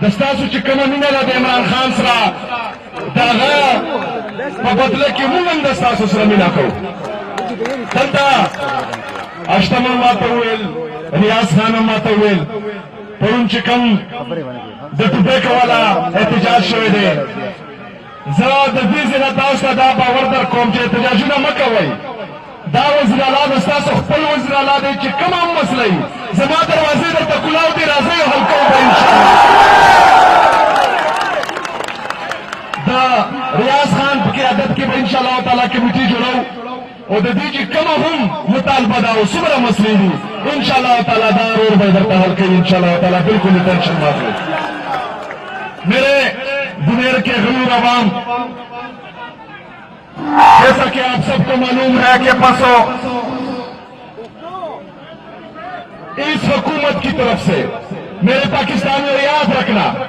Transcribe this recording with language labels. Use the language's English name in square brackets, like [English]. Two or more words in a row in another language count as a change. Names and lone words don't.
[Pashto] ستاسو چې کومه مینه ده د عمران خان سره د هغه په بدله کې مونږ هم د ستاسو سره مینه کوو دلته اشتم هم ماته وویل ریاض خان هم ماته وویل پرون چې کوم د ټوپیکو والا احتجاج شوی دی زه د دې ځای تاسو ته دا باور در کوم چې احتجاجونه مه کوئ دا وزیر اعلی د ستاسو خپل وزیر اعلی دی چې کومه هم مسله وي زما دروازې درته کلاو دي راځئ حل کوو به انشاءالله د ریاض خان په قیادت کې به [Arabic] انشاءالله تعالی [Pashto] کمیټي جوړو او د دې چې کومه هم مطالبه ده او څومره مسلې دي [Arabic] انشاءالله تعالی [Pashto] دا ورور به درته حل کوي [Arabic] انشاءالله تعالی [Pashto] بالکل [Urdu] ٹینشن مت لو میرے بنیر کے غیور عوام جیسا کہ آپ سب کو معلوم ہے کہ پسو اس حکومت کی طرف سے میرے پاکستانیوں یاد رکھنا